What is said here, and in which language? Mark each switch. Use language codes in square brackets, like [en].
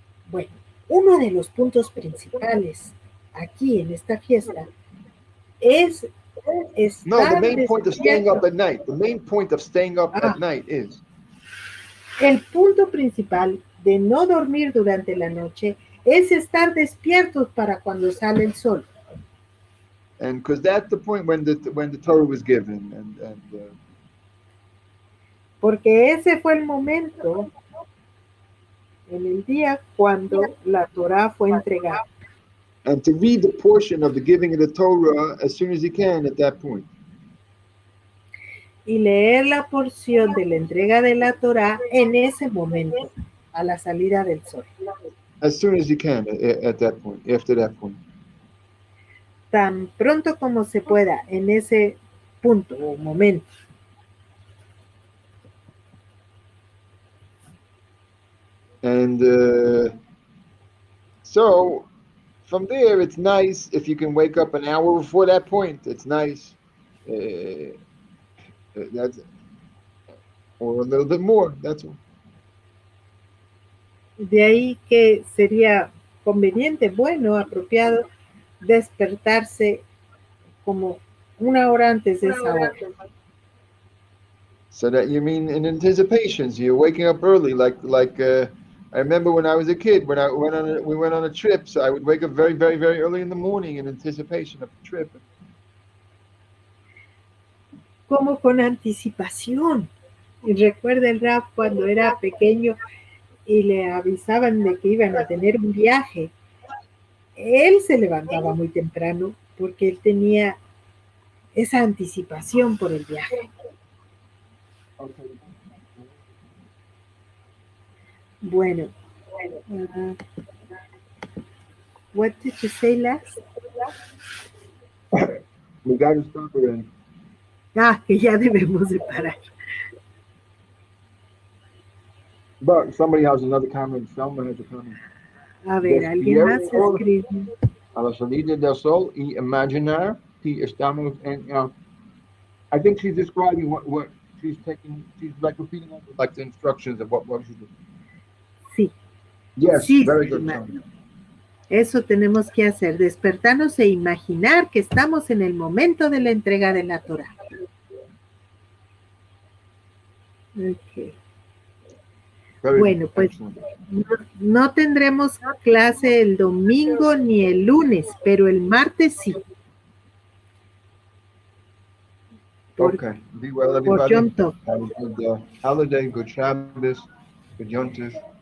[es] Bueno, uno de los puntos principales aquí en esta fiesta es [en] No, the [es] estar [en] main point of staying up [es] despierto. [en] at night. The main point of staying up Ah, at night is. [es] el punto principal de no dormir durante la noche es estar despiertos para cuando sale el sol. [en] And because that's the point when the Torah was given, [es] Porque ese fue el momento en el día cuando la Torá fue entregada. [en] and to read the portion of the giving of the Torah as soon as you can at that point. [es] Y leer la porción de la entrega de la Torá en ese momento, a la salida del sol. [en] As soon as you can at that point, after that point. [es] Tan pronto como se pueda en ese punto o momento. [en] And so from there, it's nice if you can wake up an hour before that point. It's nice. That's or a little bit more. That's all. De ahí que sería conveniente, bueno, apropiado, despertarse como una hora antes de esa hora. So that you mean in anticipation. So you're waking up early, like I remember when I was a kid, when we went on a trip. So I would wake up very, very, very early in the morning in anticipation of the trip. [es] Como con anticipación. Y recuerda el Rap cuando era pequeño y le avisaban de que iban a tener un viaje. Él se levantaba muy temprano porque él tenía esa anticipación por el viaje. Bueno, [en] what did you say last? We got to stop already. [es] Ah, que ya debemos de parar. [en] But somebody has another comment. Someone has a comment. [es] A ver, alguien más escribe. A la salida del sol y imaginar que estamos en. [en] I think she's describing what she's taking. She's like repeating like the instructions of what she did. [es] Sí. [en] Yes, [es] Sí, [en] very good. [es] Eso tenemos que hacer, despertarnos e imaginar que estamos en el momento de la entrega de la Torá. Okay. Bueno, pues no tendremos clase el domingo ni el lunes, pero el martes sí. [en] Okay. Be well, everybody. [es] Por Yom Tov. [en] Have a good holiday, good Shabbos, good Yom Tov.